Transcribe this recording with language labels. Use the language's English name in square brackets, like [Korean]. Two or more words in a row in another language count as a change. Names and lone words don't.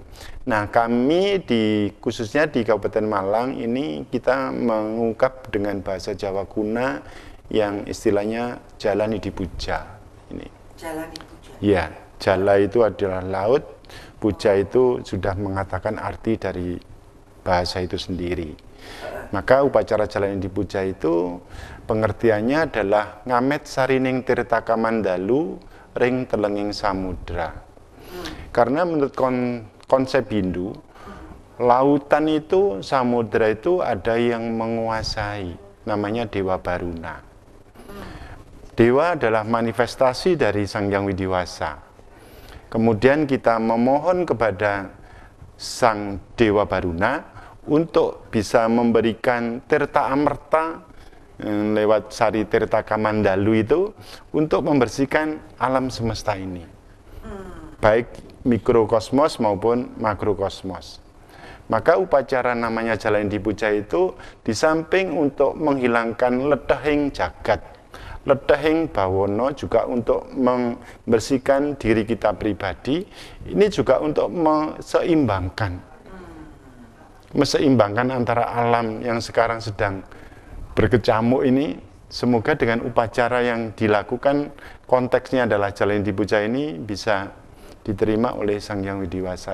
[Indonesian] Nah, kami khususnya di Kabupaten Malang ini kita mengungkap dengan bahasa Jawa kuna yang istilahnya jalani dipuja. Ini. Jalani puja. Ya, jala itu adalah laut, puja itu sudah mengatakan arti dari bahasa itu sendiri. Maka upacara jalani dipuja itu pengertiannya adalah [Kawi] ngamet sarining tirta kamandalu ring telenging samudra. [Indonesian] Karena menurut konsep Hindu, lautan itu, samudra itu ada yang menguasai, namanya Dewa Baruna. Dewa adalah manifestasi dari Sang Yang Widiwasa. Kemudian kita memohon kepada Sang Dewa Baruna untuk bisa memberikan tirta amerta lewat sari tirta kamandalu itu untuk membersihkan alam semesta ini. Baik mikrokosmos maupun makrokosmos. Maka upacara namanya jalani dipuja itu di samping untuk menghilangkan [Kawi] ledahing jagat, ledahing bawono [Indonesian] juga untuk membersihkan diri kita pribadi, ini juga untuk meseimbangkan antara alam yang sekarang sedang berkecamuk ini. Semoga dengan upacara yang dilakukan, konteksnya adalah jalani dipuja ini bisa diterima oleh Sang Yang Widiwasa.